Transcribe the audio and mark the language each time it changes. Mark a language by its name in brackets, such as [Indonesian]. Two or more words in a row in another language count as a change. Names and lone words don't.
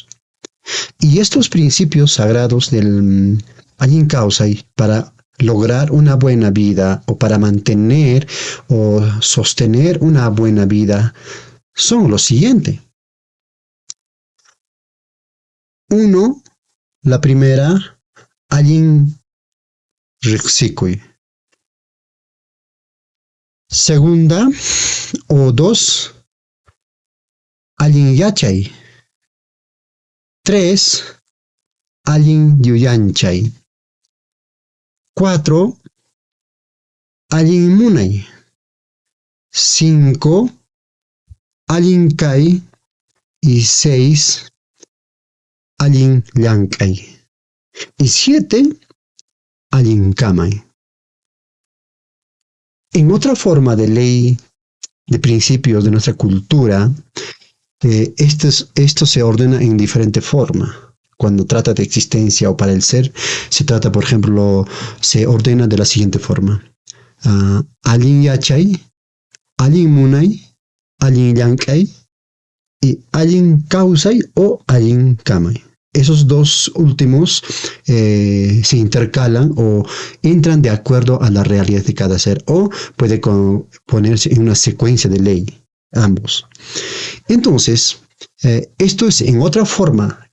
[Spanish] Y estos principios sagrados del [Quechua] Allin Kawsay [Spanish] para lograr una buena vida o para mantener o sostener una buena vida son los siguientes. 1. La primera, [Quechua] Allin Riksikui. [Spanish] Segunda o 2, [Quechua] Allin Yachay. 3, Allin Yuyanchay. 4, Allin Munay. 5, Allin Kai. Y 6, Allin Llankay. Y 7, Allin Kamay. [Spanish] En otra forma de ley, de principios de nuestra cultura, esto se ordena en diferente forma. Cuando trata de existencia o para el ser, se trata, por ejemplo, se ordena de la siguiente forma. [Quechua] Allin Yachay, Allin Munay, Allin Llankay y Allin Kawsay o Allin Kamay. [Spanish] Esos dos últimos se intercalan o entran de acuerdo a la realidad de cada ser o puede ponerse en una secuencia de ley, ambos. Entonces, esto es en otra forma.